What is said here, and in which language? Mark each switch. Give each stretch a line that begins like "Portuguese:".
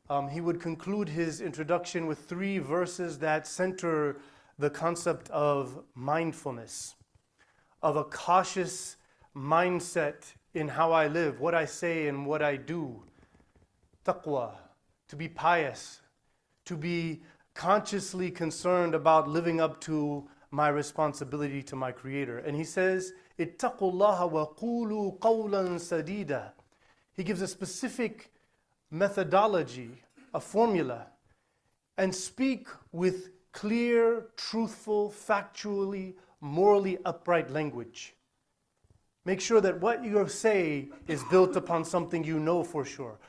English: He would conclude his introduction with 3 verses that center the concept of mindfulness, of a cautious mindset in how I live, what I say and what I do. Taqwa, to be pious, to be consciously concerned about living up to my responsibility to my Creator. And he says,
Arabic: اتَّقُوا اللَّهَ وَقُولُوا قَوْلًا سَدِيدًا.
English: He gives a specific methodology, a formula, and speak with clear, truthful, factually, morally upright language. Make sure that what you say is built upon something you know for sure.